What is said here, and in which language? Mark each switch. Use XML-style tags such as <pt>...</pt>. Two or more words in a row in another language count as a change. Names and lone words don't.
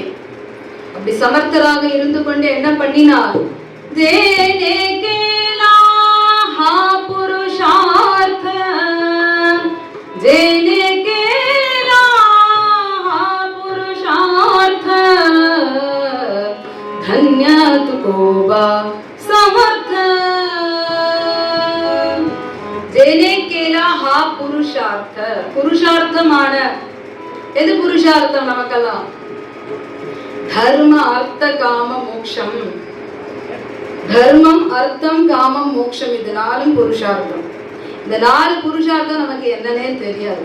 <ta>அப்படி சமர்த்தராக இருந்து கொண்டு என்ன பண்ணினார்?</ta> <mr>तेणे केला हा पुरुषार्थ, तेणे केला हा पुरुषार्थ, धन्य तुकोबा समर्थ. जेने केला हा पुरुषार्थ,</mr> <ta>புருஷார்த்த, புருஷார்த்தமான. எது புருஷார்த்தம் நமக்கெல்லாம்? தர்ம அர்த்த காம மோக்ஷம். தர்மம், அர்த்தம், காமம், மோக்ஷம், இது நாலும் புருஷார்த்தம். இந்த 4 புருஷார்த்தம் நமக்கு என்னன்னே தெரியாது.</ta>